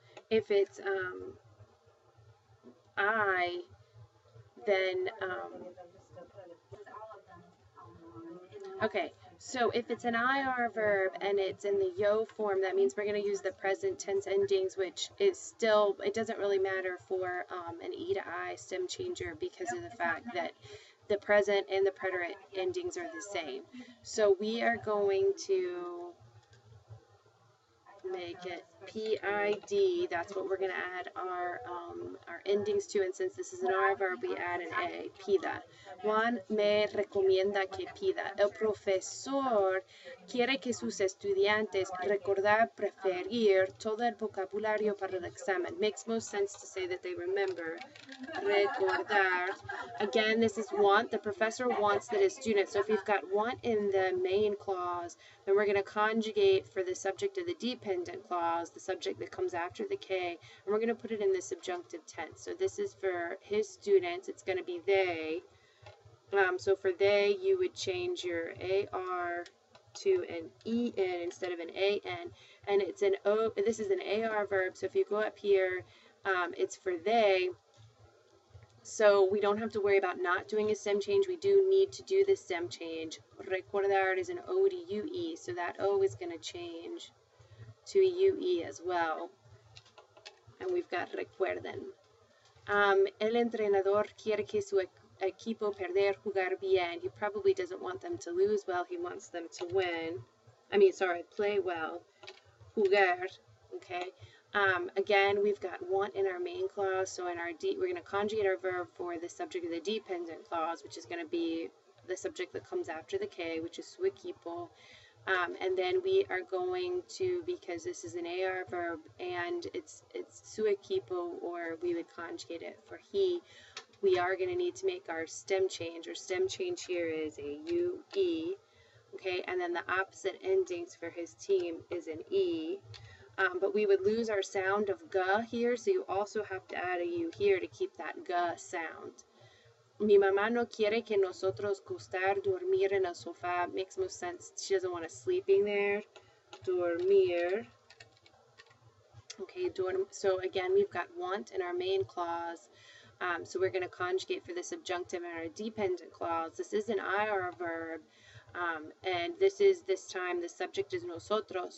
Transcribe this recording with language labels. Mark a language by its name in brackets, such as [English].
[English] if it's I, then okay, so if it's an IR verb and it's in the yo form, that means we're going to use the present tense endings, which is still, it doesn't really matter for an E to I stem changer because of the fact that the present and the preterite endings are the same. So we are going to make it PID, that's what we're going to add our endings to, and since this is an R verb, we add an A, pida. [Spanish] Juan me recomienda que pida. El profesor quiere que sus estudiantes recordar preferir todo el vocabulario para el examen. [English] Makes most sense to say that they remember. Recordar. Again, this is want. The professor wants that his students. So if we've got want in the main clause, then we're going to conjugate for the subject of the dependent clause, the subject that comes after the K, and we're going to put it in the subjunctive tense. So this is for his students. It's going to be they. So for they, you would change your AR to an EN instead of an AN, and it's an O. This is an AR verb. So if you go up here, it's for they. So we don't have to worry about not doing a stem change. We do need to do the stem change. Recordar is an O to UE, so that O is going to change to a UE as well. And we've got recuerden. [Spanish] El entrenador quiere que su equipo perder jugar bien. [English] He probably doesn't want them to lose well. He wants them to win. Play well. Jugar, okay? Again, we've got want in our main clause, so in our we're going to conjugate our verb for the subject of the dependent clause, which is going to be the subject that comes after the K, which is su equipo. And then we are going to, because this is an AR verb and it's su equipo, or we would conjugate it for he, we are going to need to make our stem change. Our stem change here is a UE, okay? And then the opposite endings for his team is an E. But we would lose our sound of G here, so you also have to add a U here to keep that G sound. [Spanish] Mi mamá no quiere que nosotros gustar dormir en el sofá. [English] Makes most sense. She doesn't want us sleeping there. Dormir. Okay, so again, we've got want in our main clause. So we're going to conjugate for the subjunctive in our dependent clause. This is an IR verb. And this time the subject is nosotros.